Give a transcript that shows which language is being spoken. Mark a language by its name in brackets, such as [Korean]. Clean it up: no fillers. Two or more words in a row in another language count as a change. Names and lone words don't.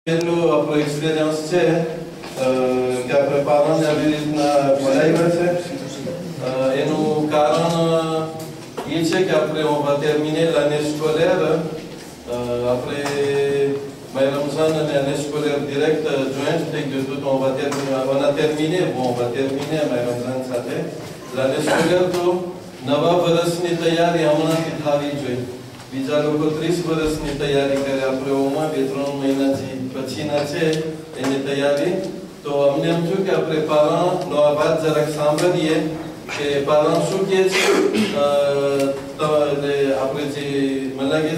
[Gujarati] આપણો એક્સપિરિયન્સ છે કે આપણે પાલન આવી રીતના બનાવ્યા છે એનું કારણ એ છે કે આપણે [French] on va terminer l'année scolaire après mai Ramzan અને année scolaire direct joint [Gujarati] થઈ ગયું હતું તો [French] on a terminé mai Ramzan [Gujarati] સાથે [French] l'année scolaire [Gujarati] તો નવા વર્ષની તૈયારી હમણાંથી થવી જોઈએ બીજા લોકો 30 વર્ષની તૈયારી કરે આપણે ઓમાં 2-3 મહિનાથી પછીના છે એની તૈયારી તો અમને એમ થયું કે આપણે પાલનનો આ વાત જરાક સાંભળીએ કે પાલન શું કહે છે આપણે જે મને લાગે